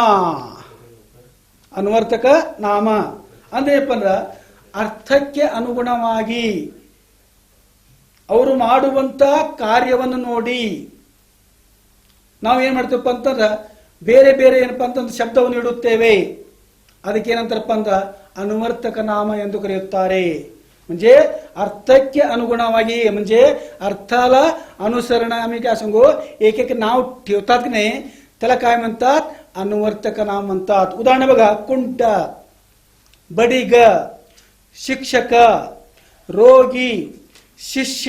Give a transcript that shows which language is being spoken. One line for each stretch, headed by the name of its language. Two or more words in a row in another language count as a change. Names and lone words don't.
Kannada: ಅನ್ವರ್ತಕ ನಾಮ ಅಂದ್ರೆ ಏನಪ್ಪ ಅಂದ್ರ ಅರ್ಥಕ್ಕೆ ಅನುಗುಣವಾಗಿ ಅವರು ಮಾಡುವಂತ ಕಾರ್ಯವನ್ನು ನೋಡಿ ನಾವು ಏನ್ ಮಾಡ್ತೀವಪ್ಪ ಅಂತಂದ್ರ ಬೇರೆ ಬೇರೆ ಏನಪ್ಪ ಅಂತಂದ್ರೆ ಶಬ್ದವನ್ನು ಇಡುತ್ತೇವೆ. ಅದಕ್ಕೆ ಏನಂತಾರಪ್ಪ ಅಂದ್ರ ಅನ್ವರ್ತಕ नाम ಎಂದು ಕರೆಯುತ್ತಾರೆ.
Marathi: म्हणजे
Kannada: ಅರ್ಥಕ್ಕೆ ಅನುಗುಣವಾಗಿ
Marathi: म्हणजे अर्थाला अनुसरण आम्ही काय सांगू एक एक नाव ठेवतात की नाही त्याला काय म्हणतात? अनुवर्तक नाम म्हणतात. उदाहरण बघा कुंट, बडिग, शिक्षक, रोगी, शिष्य.